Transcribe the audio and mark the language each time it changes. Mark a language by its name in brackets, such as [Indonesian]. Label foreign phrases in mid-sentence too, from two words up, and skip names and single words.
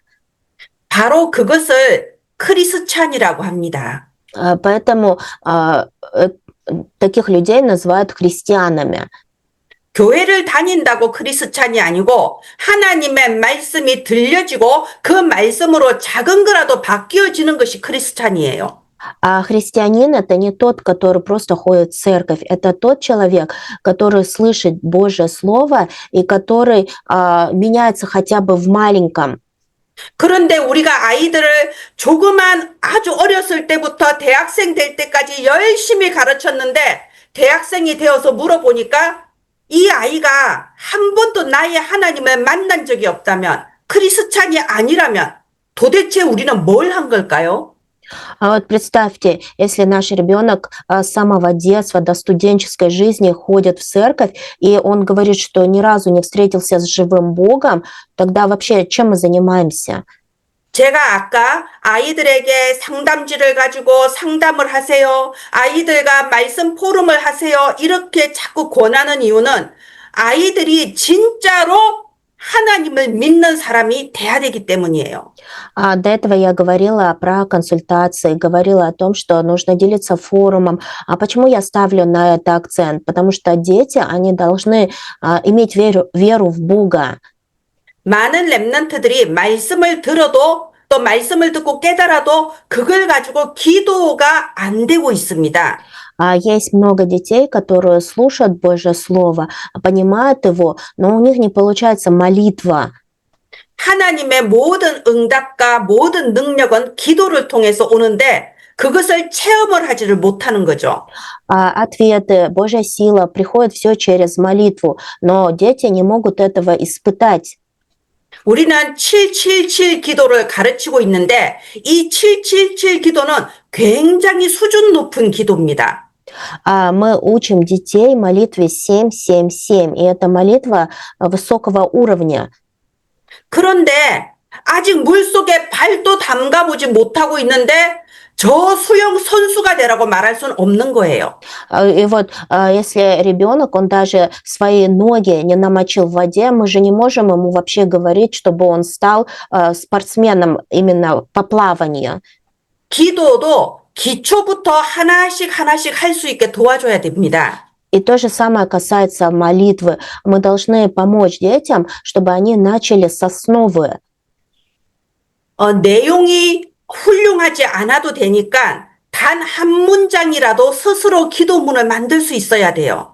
[Korean] 바로 그것을 크리스찬이라고 합니다. [Russian] Поэтому таких людей называют христианами. [Korean] 교회를 다닌다고 크리스찬이 아니고 하나님의 말씀이 들려지고 그 말씀으로 작은 거라도 바뀌어지는 것이 크리스찬이에요. [Russian] А христианин – это не тот, который просто ходит в церковь, это тот человек, который слышит Божье Слово и который меняется хотя бы в маленьком. [Korean] 그런데 우리가 아이들을 조그만 아주 어렸을 때부터 대학생 될 때까지 열심히 가르쳤는데 대학생이 되어서 물어보니까 이 아이가 한 번도 나의 하나님을 만난 적이 없다면 크리스찬이 아니라면 도대체 우리는 뭘 한 걸까요? [Russian] А вот представьте, если наш ребенок с самого детства до студенческой жизни ходит в церковь, и он говорит, что ни разу не встретился с живым Богом, тогда вообще чем мы занимаемся? [Korean] 제가 아까 아이들에게 상담지를 가지고 상담을 하세요. 아이들과 말씀 포럼을 하세요. 이렇게 자꾸 권하는 이유는 아이들이 진짜로 하나님을 믿는 사람이 돼야 되기 때문이에요. [Russian] До этого я говорила про консультации, говорила о том, что нужно делиться форумом. А почему я ставлю на это акцент? Потому что дети, они должны иметь веру в Бога. [Korean] 많은 렘넌트들이 말씀을 들어도 또 말씀을 듣고 깨달아도 그걸 가지고 기도가 안 되고 있습니다. [Russian] Есть много детей, которые слушают Божье Слово, понимают его, но у них не получается молитва. [Korean] 하나님의 모든 응답과 모든 능력은 기도를 통해서 오는데 그것을 체험을 하지를 못하는 거죠. [Russian] Ответы, Божья сила приходит все через молитву, но дети не могут этого испытать. [Korean] 우리는 777 기도를 가르치고 있는데 이 777 기도는 굉장히 수준 높은 기도입니다. [Russian] Мы учим детей молитве 777, и это молитва высокого уровня. [Korean] 그런데 아직 물속에 발도 담가보지 못하고 있는데 저 수영 선수가 되라고 말할 수는 없는 거예요. [Russian] И вот если ребенок, он даже свои ноги не намочил в воде, мы же не можем ему вообще говорить, чтобы он стал спортсменом именно по плаванию. [Korean] 기도도 기초부터 하나씩 할 수 있게 도와줘야 됩니다. [Russian] И то же самое касается молитвы. Мы должны помочь детям, чтобы они начали с основы. [Korean] 내용이 훌륭하지 않아도 되니까 단 한 문장이라도 스스로 기도문을 만들 수 있어야 돼요.